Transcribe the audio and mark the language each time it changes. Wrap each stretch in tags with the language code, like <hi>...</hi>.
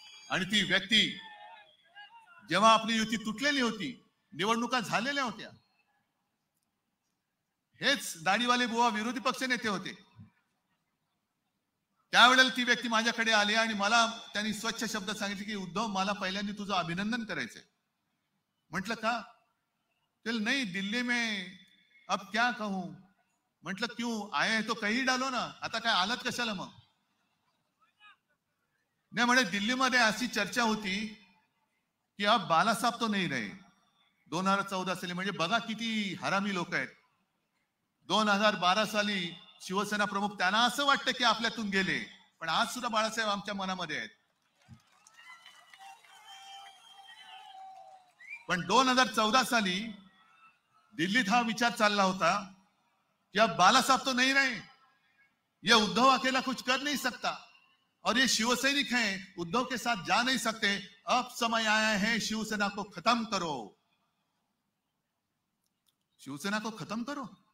<mr>आणि ती व्यक्ती जेव्हा आपली युती तुटलेली होती, निवडणुका झालेल्या होत्या, हेच दाढीवाले बुवा विरोधी पक्ष नेते होते, त्यावेळेला ती व्यक्ती माझ्याकडे आली आणि मला त्यांनी स्वच्छ शब्द सांगितले की उद्धव, मला पहिल्यांदा तुझं अभिनंदन करायचंय. म्हटलं का?</mr> <hi>चल नहीं, दिल्ली में अब क्या कहूं. म्हटलं क्यों आए हैं तो कहीं डालो ना,</hi> <mr>आता काय आलात कशाला मग? नाही म्हणे, दिल्लीमध्ये अशी चर्चा होती की</mr> <hi>अब बालासाहेब तो नहीं रहे.</hi> <mr>2014 साली, म्हणजे बघा किती हरामी लोक आहेत. 2012 साली शिवसेना प्रमुख, त्यांना असं वाटतं की आपल्यातून गेले, पण आज सुद्धा बाळासाहेब आमच्या मनामध्ये आहेत. पण 2014 साली दिल्लीत हा विचार चालला होता कि</mr> <hi>अब बाला साहब तो नहीं रहे, ये उद्धव अकेला कुछ कर नहीं सकता और ये शिवसैनिक हैं, उद्धव के साथ जा नहीं सकते. अब समय आया है शिवसेना को खत्म करो, शिवसेना को खत्म करो.</hi>